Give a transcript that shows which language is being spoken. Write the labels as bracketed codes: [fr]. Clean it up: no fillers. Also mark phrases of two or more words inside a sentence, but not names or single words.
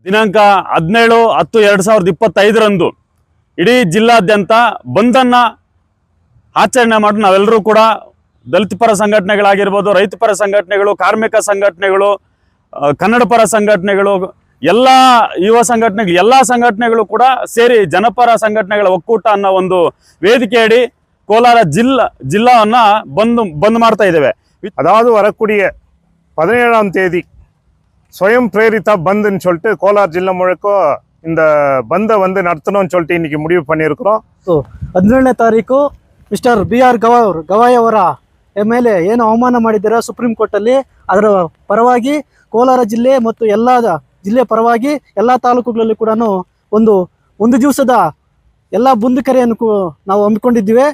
[kn] ದಿನಾಂಕ 17/10/2025 ಇಡೀ ಜಿಲ್ಲಾದ್ಯಂತ ಬಂದನ್ನು ಆಚರಣೆ ಮಾಡಿ ನಾವೆಲ್ಲರೂ ಕೂಡ ದಲಿತ ಪರ ಸಂಘಟನೆಗಳಾಗಿರ್ಬೋದು, ರೈತ ಪರ ಸಂಘಟನೆಗಳು, ಕಾರ್ಮಿಕ ಸಂಘಟನೆಗಳು, ಕನ್ನಡ ಪರ ಸಂಘಟನೆಗಳು, ಎಲ್ಲ ಯುವ ಸಂಘಟನೆಗಳು, ಎಲ್ಲ ಸಂಘಟನೆಗಳು ಕೂಡ ಸೇರಿ ಜನಪರ ಸಂಘಟನೆಗಳ ಒಕ್ಕೂಟ ಅನ್ನೋ ಒಂದು ವೇದಿಕೆಯಡಿ ಕೋಲಾರ ಜಿಲ್ಲಾವನ್ನು ಬಂದ್ ಮಾಡ್ತಾ ಇದ್ದೇವೆ. [ta] அதாவது வரக்கூடிய 17ஆம் தேதி சுயம் பிரேரிதா பந்துன்னு சொல்லிட்டு கோலார் ஜில்லா முழுக்க இந்த பந்தை நடத்தணும்னு சொல்லிட்டு இன்னைக்கு முடிவு பண்ணியிருக்கிறோம். [kn] 17ನೇ ತಾರೀಕು ಮಿಸ್ಟರ್ BR ಗವಾಯ್ ಅವರ ಮೇಲೆ ಏನು ಅವಮಾನ ಮಾಡಿದ್ದೀರಾ ಸುಪ್ರೀಂ ಕೋರ್ಟಲ್ಲಿ, ಅದರ ಪರವಾಗಿ ಕೋಲಾರ ಜಿಲ್ಲೆ ಮತ್ತು ಎಲ್ಲ ಜಿಲ್ಲೆ ಪರವಾಗಿ ಎಲ್ಲ ತಾಲೂಕುಗಳಲ್ಲಿ ಕೂಡ ಒಂದು ದಿವಸದ ಎಲ್ಲ ಬಂದ್ ಕರೆಯನ್ನು ನಾವು ಹಮ್ಮಿಕೊಂಡಿದ್ದೀವಿ.